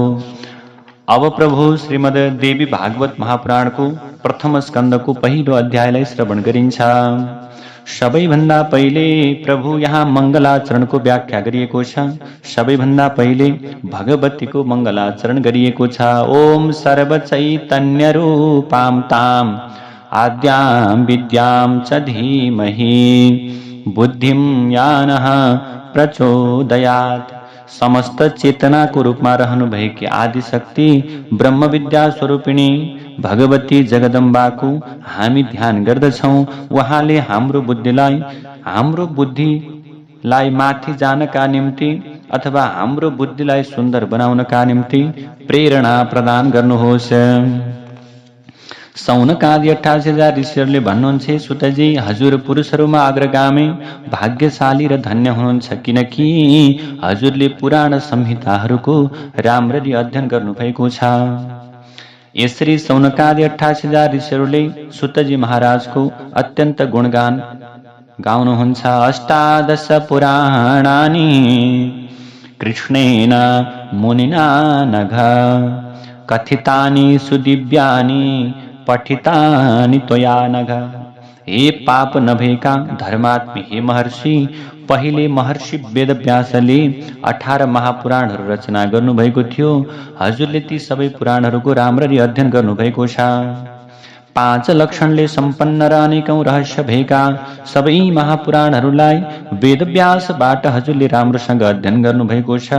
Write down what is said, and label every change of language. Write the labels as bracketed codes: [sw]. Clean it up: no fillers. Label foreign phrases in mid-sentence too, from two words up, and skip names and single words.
[ne] अब प्रभु श्रीमद् देवी भागवत महापुराणको प्रथम स्कन्दको पहिलो अध्यायलाई श्रवण गरिन्छ। सबैभन्दा पहिले प्रभु यहाँ मङ्गलाचरणको व्याख्या गरिएको छ। सबैभन्दा पहिले भगवतीको मङ्गलाचरण गरिएको छ। [sa] ओम सर्वचैतन्य रूपां ताम आद्यां विद्यां च धीमहि बुद्धिं यानः प्रचोदयात्। [ne] समस्त चेतनाको रूपमा रहनु भएकी आदिशक्ति ब्रह्म विद्या स्वरूपिणी भगवती जगदम्बाको हामी ध्यान गर्दछौँ। उहाँले हाम्रो बुद्धिलाई हाम्रो बुद्धिलाई माथि जानका निम्ति अथवा हाम्रो बुद्धिलाई सुन्दर बनाउनका निम्ति प्रेरणा प्रदान गर्नुहोस्। सौनक आदि 88,000 ऋषिहरूले भन्नुहुन्छ, सुतजी हजुर पुरुषहरूमा अग्रगामी भाग्यशाली र धन्य हुनुहुन्छ, किनकि हजुरले पुराण संहिताहरूको राम्ररी अध्ययन गर्नुभएको छ। यसरी सौनकादि 88,000 ऋषिहरूले सुतजी महाराजको अत्यन्त गुणगान गाउनुहुन्छ। [sa] अष्टादश पुराणानि कृष्णेन मुनिना नघ कथितानि सुदिव्यानि पठितानि त्वया नघ। [ne] हे पाप नभएका धर्मात्मी हे महर्षि, पहिले महर्षि वेदव्यासले 18 महापुराणहरू रचना गर्नुभएको थियो। हजुरले ती सबै पुराणहरूको राम्ररी अध्ययन गर्नुभएको छ। 5 लक्षणले सम्पन्न र अनेकौं रहस्य भएका सबै महापुराणहरूलाई वेदव्यासबाट हजुरले राम्रोसँग अध्ययन गर्नुभएको छ।